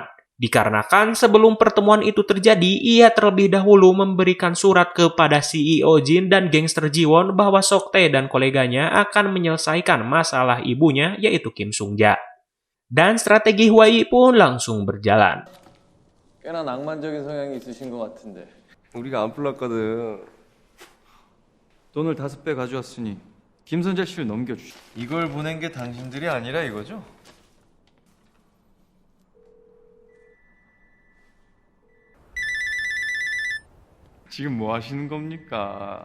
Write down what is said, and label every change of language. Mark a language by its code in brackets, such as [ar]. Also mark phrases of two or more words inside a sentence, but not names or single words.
[id] Dikarenakan sebelum pertemuan itu terjadi, ia terlebih dahulu memberikan surat kepada CEO Jin dan gangster Jiwon bahwa Sok Tae dan koleganya akan menyelesaikan masalah ibunya, yaitu Kim Sung Ja. Dan strategi Huai pun langsung berjalan. [ko] 꽤나 낭만적인 성향이 있으신 것 같은데. 우리가 안 불렀거든. 돈을 5배 가져왔으니 김선재 씨를 넘겨주죠. 이걸 보낸 게 당신들이 아니라 이거죠? 지금 뭐 하시는 겁니까?